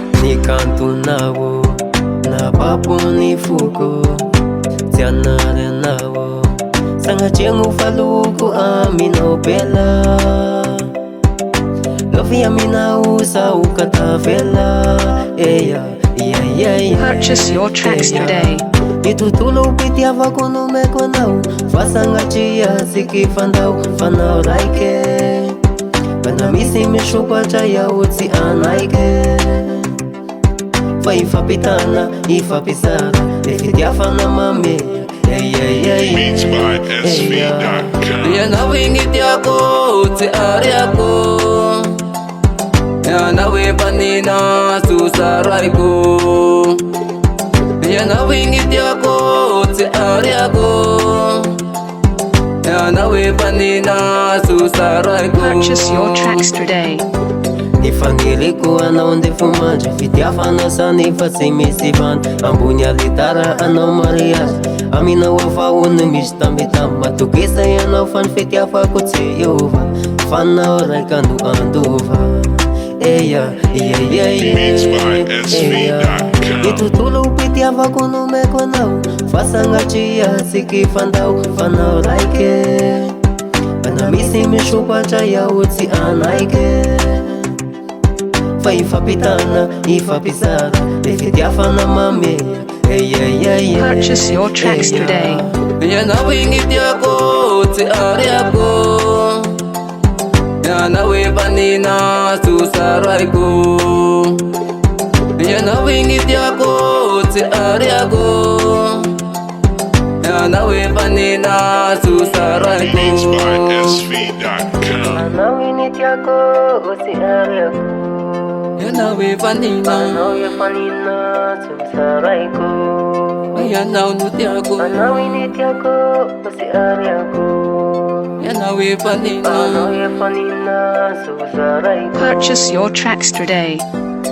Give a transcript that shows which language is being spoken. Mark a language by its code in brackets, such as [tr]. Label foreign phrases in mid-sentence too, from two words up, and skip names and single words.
[mg] Nikantonao na papony foko tsy anarenao sanatria faloko aminao bela lovy aminao sao katavela [en] Purchase your tracks today. [mg] Ny tontolo fitiavako nomeko anao fa sanatria siky fanao raike bana misy misokatra iaho tsy anaike fa ifampitana ifampisara le fitiavana mame [en] Beats by SV.com. [mg] Ianao igny tiako tsy ariako, ianao efanina susaraiko. Ianao igny tiako tsy ariako, ianao efanina susaraiko. [en] Purchase your tracks today. [mg] Nifaniriko anao ndefomandry fitiavana sany fa tsy misy vandy ambony alitara anao mariazy aminao avahony misy tambitamy matokisa ianao fa ny fitiavako tsy iova fanao raika andova [en] Beats by SV.com. [mg] Ny tontolo fitiavako nomeko anao fa sanatria siky fanao raike bana misy misokatra iaho tsy anaike fa ifampitana ifampisara le fitiavana mame [en] Purchase your tracks today. [mg] Ianao igny tiako tsy ariako, ianao efanina susaraiko. Ianao igny tiako tsy ariako, ianao efanina susaraiko. [en] Beats by SV.com. [mg] Anao iny tiako tsy ariako, Ianao efanina, anao efanina susaraiko. ianao no tiako, Anao iny tiako tsy ariako, ianao efanina. anao efanina susaraiko. [en] Purchase your tracks today.